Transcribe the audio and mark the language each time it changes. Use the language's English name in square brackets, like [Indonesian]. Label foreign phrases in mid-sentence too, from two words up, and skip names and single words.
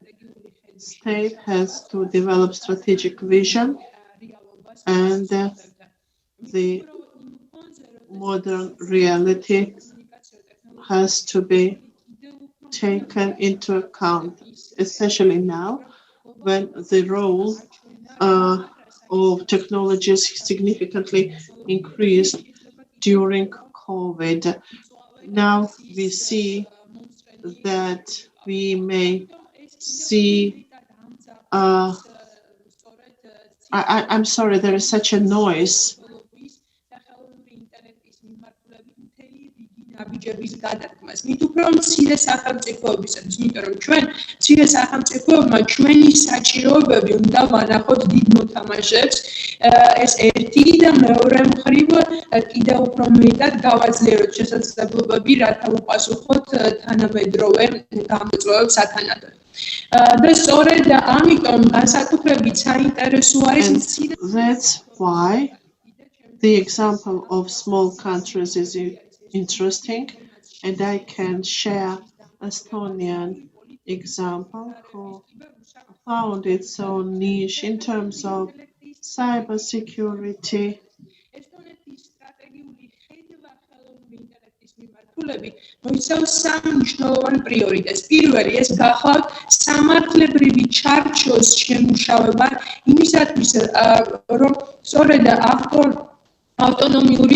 [English] state has to develop strategic vision, and the modern reality has to be taken into account, especially now when the role of technologies significantly increased during COVID. Now we see that we may see I'm sorry, there is such a noise. [Georgian] ნაბიჯების გადადგმას. მით უფრო მცირე სახელმწიფოებისათვის, იმიტომ რომ ჩვენ მცირე სახელმწიფოებმა ჩვენი საჭიროებები უნდა ვანახოთ დიდ მოთამაშეებს. ეს ერთი და მეორე მხრივ კიდევ უფრო მეტად გავაძლიეროთ შესაძლებლობები, რათა უპასუხოთ თანამედროვე გამოწვევებს სათანადოდ. და სწორედ ამიტომ განსაკუთრებით საინტერესო არის მცირე. [English] That's why the example of small countries is interesting, and I can share Estonian example who found its own niche in terms of cybersecurity. [Georgian] მოიცავს სამ მნიშვნელოვან პრიორიტეტს. პირველი ეს გახავთ სამართლებრივი ჩარჩოს შემუშავება იმისათვის, რომ სწორედ ავტონომიური